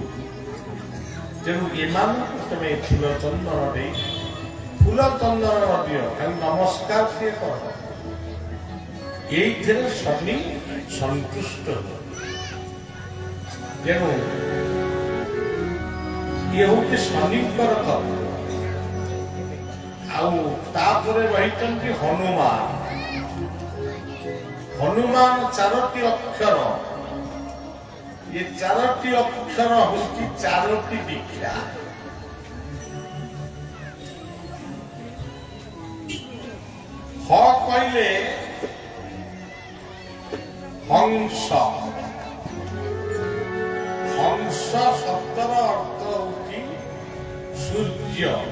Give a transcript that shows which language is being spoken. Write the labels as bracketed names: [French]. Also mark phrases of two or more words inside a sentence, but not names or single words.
[Odia] ତେଣୁ ଏମାନଙ୍କୁ ତମେ ଫୁଲ ଚନ୍ଦନ ଦେଇ, ଫୁଲ ଚନ୍ଦନ ଦିଅ, ଖାଲି ନମସ୍କାର ସିଏ କର, ଏଇଥିରେ ଶନି ସନ୍ତୁଷ୍ଟ ହୁଏ। ତେଣୁ ଇଏ ହଉଛି ଶନିଙ୍କର ତତ୍ତ୍ୱ। ଆଉ ତାପରେ ରହିଛନ୍ତି ହନୁମାନ। ହନୁମାନ ଚାରୋଟି ଅକ୍ଷର, ଏ ଚାରୋଟି ଅକ୍ଷର ହଉଛି ଚାରୋଟି ଦୀକ୍ଷା। ହ କହିଲେ ହଂସ, ହଂସ ଶବ୍ଦର ଅର୍ଥ ହଉଛି ସୂର୍ଯ୍ୟ।